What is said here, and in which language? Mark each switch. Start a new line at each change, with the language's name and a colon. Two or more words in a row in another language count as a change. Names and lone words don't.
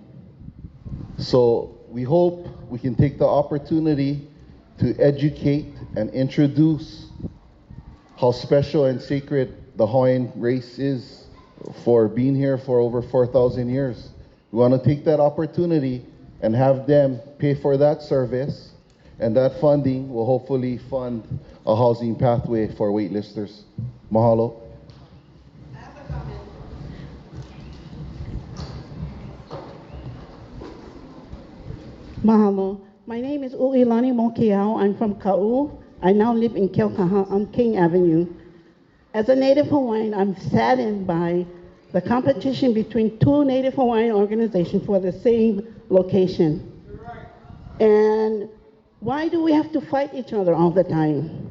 English: So we hope we can take the opportunity to educate and introduce how special and sacred the Hawaiian race is for being here for over 4,000 years. We want to take that opportunity and have them pay for that service, and that funding will hopefully fund a housing pathway for waitlisters. Mahalo. Mahalo. My name is U'ilani Mokeao. I'm from Ka'u. I now live in Keokaha on King Avenue. As a Native Hawaiian, I'm saddened by the competition between two Native Hawaiian organizations for the same location. And why do we have to fight each other all the time?